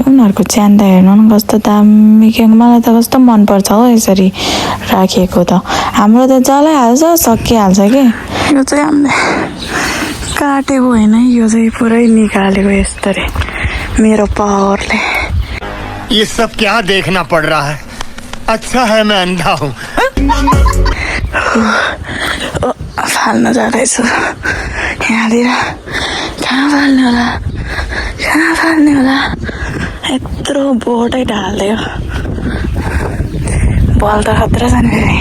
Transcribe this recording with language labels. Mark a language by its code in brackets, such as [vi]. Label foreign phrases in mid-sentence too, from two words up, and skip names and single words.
[ne] उनीहरूको च्यान त हेर्नु न कस्तो दामी के, मलाई त कस्तो मनपर्छ हो यसरी राखिएको त। हाम्रो त जलाइहाल्छ सकिहाल्छ कि। यो चाहिँ हामीले काटेको होइन, यो चाहिँ पुरै निकालेको यस्तरी मेरो पावरले। [hi] ये सब क्या देखना पड़ रहा है? अच्छा है मैं अंधा हूँ। [ne] फाल्न जाँदैछु यहाँनिर। कहाँ फाल्ने होला, कहाँ फाल्ने होला, यत्रो बोटै ढाल्दियो। बल त खतरा छ नि फेरि।